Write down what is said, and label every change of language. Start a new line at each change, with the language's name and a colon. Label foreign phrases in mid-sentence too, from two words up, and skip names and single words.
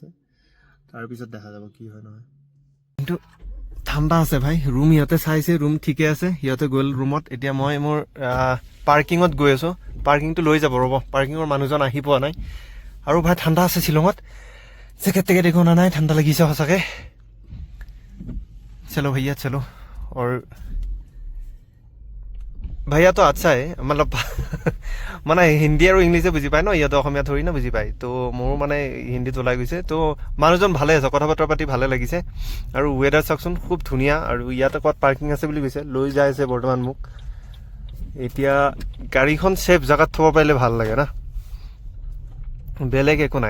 Assamese: তাৰপিছত দেখা যাব কি হয় নহয়। কিন্তু ঠাণ্ডা আছে ভাই। ৰুম সিহঁতে চাইছে, ৰুম ঠিকে আছে। সিহঁতে গ'ল ৰুমত। এতিয়া মই মোৰ পাৰ্কিঙত গৈ আছোঁ। পাৰ্কিংটো লৈ যাব ৰ'ব, পাৰ্কিঙৰ মানুহজন আহি পোৱা নাই। আৰু ভাই ঠাণ্ডা আছে শ্বিলঙত, জেকেট টেকেট একো অনা নাই, ঠাণ্ডা লাগিছে সঁচাকৈ।
Hindi: चलो भैया चलो। और भैया तो अच्छा है, मतलब
Assamese: মানে হিন্দী আৰু ইংলিছে বুজি পায় ন, ইয়াতে অসমীয়া থৰি না বুজি পায়। তো মোৰো মানে হিন্দীত ওলাই গৈছে। তো মানুহজন ভালে আছে, কথা বতৰা পাতি ভালে লাগিছে। আৰু ৱেডাৰ চাওকচোন, খুব ধুনীয়া। আৰু ইয়াতে ক'ত পাৰ্কিং আছে বুলি কৈছে, লৈ যাই আছে বৰ্তমান মোক। এতিয়া গাড়ীখন ছেফ জেগাত থ'ব পাৰিলে ভাল লাগে না, বেলেগ একো নাই।